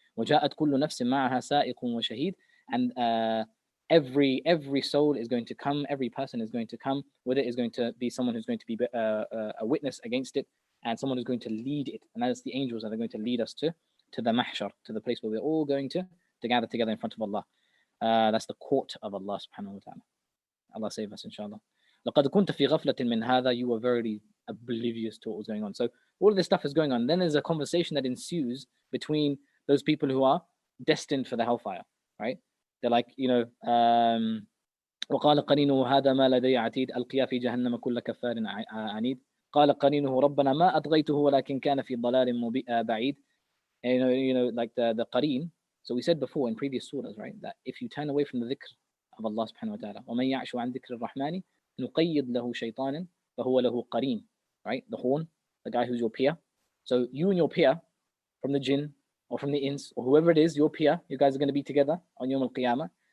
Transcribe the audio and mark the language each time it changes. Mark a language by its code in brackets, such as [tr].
[ar] وَجَاءَتْ كُلُّ نَفْسٍ مَعَهَا سَائِقٌ وَشَهِيدٌ, [en] and every soul is going to come, every person is going to come with it, is going to be someone who's going to be a witness against it, and someone who's going to lead it, and that is the angels that are going to lead us to the mahshar, to the place where we're all going to gather together in front of Allah. That's the court of Allah subhanahu wa ta'ala. Allah save us, inshallah. [ar] لَقَدْ كُنْتَ فِي غَفْلَةٍ مِّنْ هَذَا, [en] you were very oblivious to what was going on. So all of this stuff is going on. Then there's a conversation that ensues between those people who are destined for the hellfire, right? They're like, [ar] وَقَالَ قَرِينُهُ هَذَا مَا لَدَيَّ عَتِيدٌ أَلْقِيَا فِي جَهَنَّمَ كُلَّ كَفَّارٍ عَنِيدٍ قَالَ قَرِينُهُ رَبَّنَا مَا أَطْغَيْتُهُ وَلَكِنْ كَانَ فِي ضَلَالٍ بَعِيدٍ. [en] And, like the qareen. So we said before in previous surahs, right, that if you turn away from the dhikr of Allah subhanahu wa ta'ala, [ar] وَمَنْ يَعْشُ عَنْ ذِكْرِ الرَّحْمَنِ نُقَيِّضْ لَهُ شَيْطَانًا فَهُوَ لَهُ قَرِينٌ, [en] right? The horn, the guy who's your peer. So you and your peer from the jinn or from the ins or whoever it is, your peer, you guys are going to be together on Yawm al-Qiyamah.